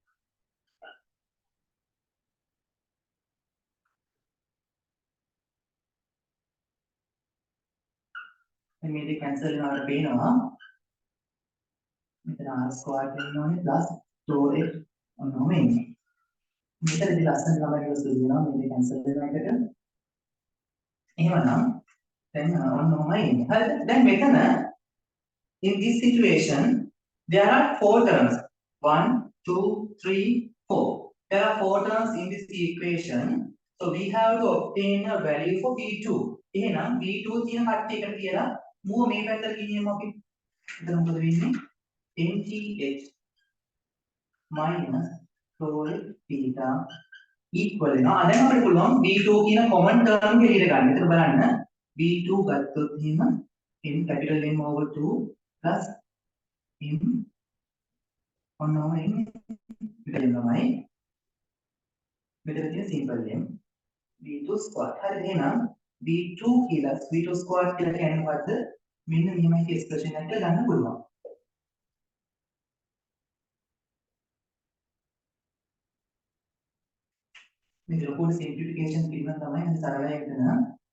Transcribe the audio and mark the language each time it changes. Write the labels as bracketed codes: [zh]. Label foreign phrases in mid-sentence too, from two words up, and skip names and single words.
[si] මේ දෙක cancel වෙනවට පේනවා. මෙතන [en] r squared [si] වෙන්න ඕනේ [en] plus 2x [si] ඔන්නෝම එන්නේ. මෙතනදී ලස්සන ළමයි කියලා සුදු වෙනවා මේ දෙක cancel වෙන එකට. එහෙමනම් දැන් ඔන්නෝමයි එන්නේ. හරිද? දැන් මෙතන [en] in this situation there are four terms. 1 2 3 4. There are four terms in this equation. So we have to obtain a value for v2. [si] එහෙනම් v2 කියන කට්ටිය එකට කියලා මුව මේ පැත්තට ගෙනියමු අපි. එතන මොකද වෙන්නේ? [en] NTH minus tau theta equal වෙනවා. [si] දැන් අපිට පුළුවන් v2 කියන [en] common term [si] එක එළියට ගන්න. එතන බලන්න v2 ගත්තොත් එහෙම [en] m capital M over 2 plus m [si] ඔන්නෝම එන්නේ. මෙතන තමයි මෙතන තියෙන [en] simple m v2 square. [si] හරි එහෙනම් v2 කියලා [en] v2 square [si] කියලා කියන්නේ මොකද්ද? මෙන්න මෙහෙමයි expression එක ගන්න පුළුවන්. මේ ලොකු simplification පිළිබඳ තමයි අපි සරලයි හිතන.